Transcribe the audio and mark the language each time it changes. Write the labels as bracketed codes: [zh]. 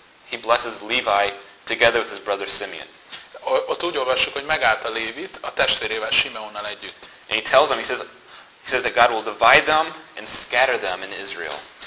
[en] He blesses Levi together with his brother Simeon. [hu] Ott úgy olvassuk, hogy megállt a lévit a testvérével Simeonnal együtt. [en] And he tells them, he says that God will divide them and scatter them in Israel.